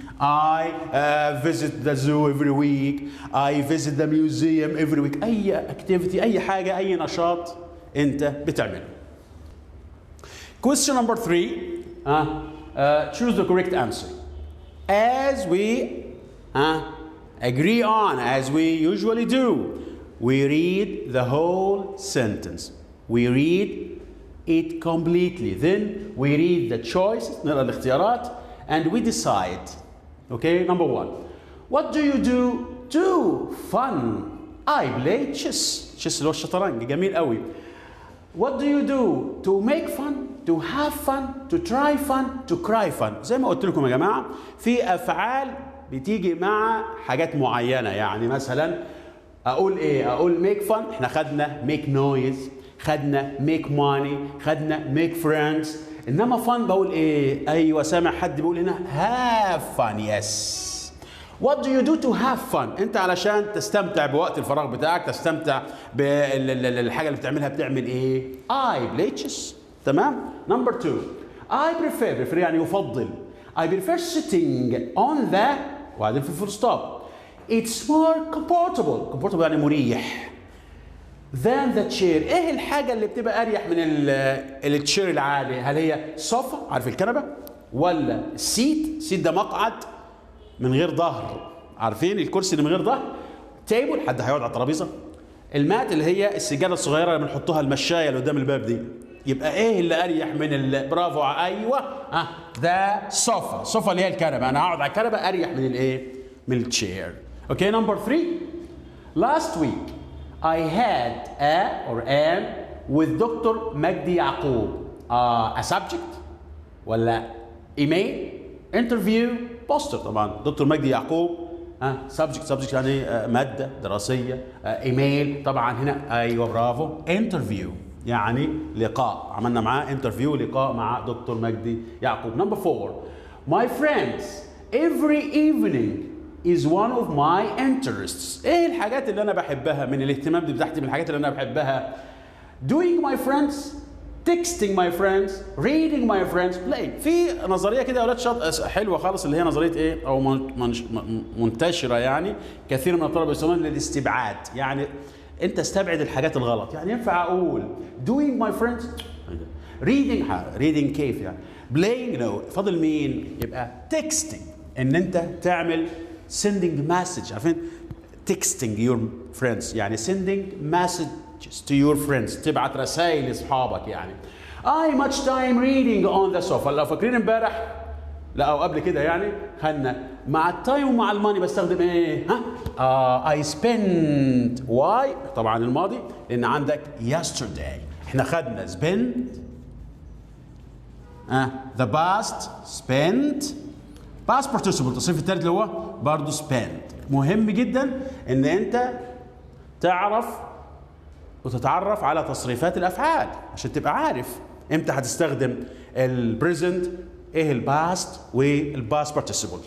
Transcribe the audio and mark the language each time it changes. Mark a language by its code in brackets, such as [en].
[en] I visit the zoo every week. I visit the museum every week. [ar] أي activity أي حاجة أي نشاط أنت بتعمله. [en] Question number 3. Choose the correct answer. As we agree on, as we usually do, we read the whole sentence. we read it completely. Then we read the choices, [ar] نقرأ الاختيارات, [en] and we decide. Okay, number 1. What do you do? Fun. I play chess. [ar] Chess اللي هو الشطرنج, جميل قوي. [en] What do you do? To make fun, to have fun, to try fun, to cry fun. [ar] زي ما قلت لكم يا جماعة, في أفعال بتيجي مع حاجات معينة. يعني مثلا أقول إيه؟ أقول make fun. إحنا خدنا make noise, خدنا make money, خدنا make friends. إنما fun بقول إيه؟ أيوة, سامع حد بيقول هنا have fun. [en] Yes. What do you do to have fun? [ar] أنت علشان تستمتع بوقت الفراغ بتاعك, تستمتع بالحاجة اللي بتعملها, بتعمل إيه؟ [en] I play chess. تمام؟ Number 2. I prefer [ar] يعني يفضل. [en] I prefer sitting on the [ar] وبعدين في [en] full stop. It's more comfortable [ar] يعني مريح. [en] Than the chair. [ar] إيه الحاجة اللي بتبقى أريح من التشير العادي؟ هل هي صوفا, عارف الكنبة؟ ولا السيت ده مقعد من غير ظهر, عارفين الكرسي اللي من غير ظهر؟ تيبل, حد هيقعد على الترابيزه. المات اللي هي السجاده الصغيره اللي بنحطها المشايه اللي قدام الباب دي. يبقى ايه اللي اريح من برافو, ايوه, ذا صوفا اللي هي الكنبه. انا هقعد على الكنبه اريح من الايه؟ من التشير. [en] Okay, number 3. Last week I had an with Dr. [ar] مجدي يعقوب. [en] A subject ولا email, interview, poster. [ar] طبعا دكتور مجدي يعقوب سبجكت يعني ماده دراسيه. ايميل طبعا هنا, ايوه برافو, انترفيو يعني لقاء, عملنا معاه انترفيو, لقاء مع دكتور مجدي يعقوب. [en] Number 4. My friends every evening is one of my interests. [ar] ايه الحاجات اللي انا بحبها من الاهتمام بتاعتي, من الحاجات اللي انا بحبها؟ [en] Doing my friends, texting my friends, reading my friends, playing. [ar] في نظريه كده يا اولاد حلوه خالص, اللي هي نظريه ايه, او منتشره يعني, كثير من الطلبه يسمونها الاستبعاد. يعني انت استبعد الحاجات الغلط. يعني ينفع اقول [en] doing my friends, reading [ar] كيف يعني, playing no, فاضل مين؟ يبقى texting, ان انت تعمل [en] sending message, [ar] عارفين [en] texting your friends [ar] يعني [en] sending messages to your friends, [ar] تبعت رسائل لاصحابك يعني. [en] I much time reading on the sofa. [ar] لو فاكرين امبارح لا او قبل كده يعني, خدنا مع التايم ومع الماني بستخدم ايه؟ I spent. why؟ طبعا الماضي, لان عندك yesterday. احنا خدنا spend, [en] the past spent, past participle [ar] التصريف الثالث اللي هو برضه spent. مهم جدا ان انت تعرف وتتعرف على تصريفات الافعال عشان تبقى عارف امتى هتستخدم البريزنت, ايه الباست والباست بارتيسيبل.